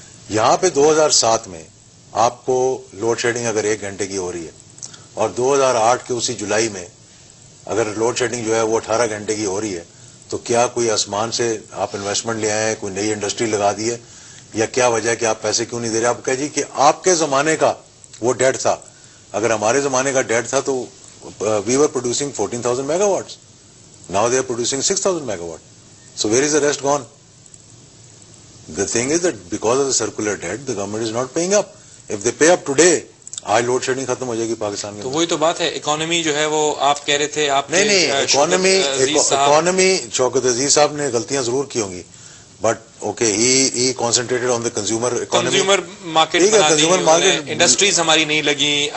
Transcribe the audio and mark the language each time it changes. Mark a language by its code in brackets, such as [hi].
[ur] یہاں پہ 2007 میں آپ کو لوڈ شیڈنگ اگر 1 گھنٹے کی ہو رہی ہے اور 2008 کے اسی جولائی میں اگر لوڈ شیڈنگ جو ہے وہ 18 گھنٹے کی ہو رہی ہے، تو کیا کوئی آسمان سے آپ انویسٹمنٹ لے آئے ہیں، کوئی نئی انڈسٹری لگا دی ہے، یا کیا وجہ ہے کہ آپ پیسے کیوں نہیں دے رہے؟ آپ کہہ جی کہ آپ کے زمانے کا وہ ڈیٹ تھا، اگر ہمارے زمانے کا ڈیٹ تھا تو [en] We were producing 14,000 megawatts, now they are producing 6,000 megawatt. So where is the rest gone? The thing is that because of the circular debt, the government is not paying up. If they pay up today, [ur] آج load shedding ختم ہو جائے گی پاکستان میں. تو وہی تو بات ہے، اکانومی جو ہے وہ آپ کہہ رہے تھے آپ نہیں اکانومی شوکت عزیز صاحب نے غلطیاں ضرور کی ہوں گی، [en] but okay ہی concentrated on the consumer [ur] market, consumer market, industries ہماری نہیں لگی،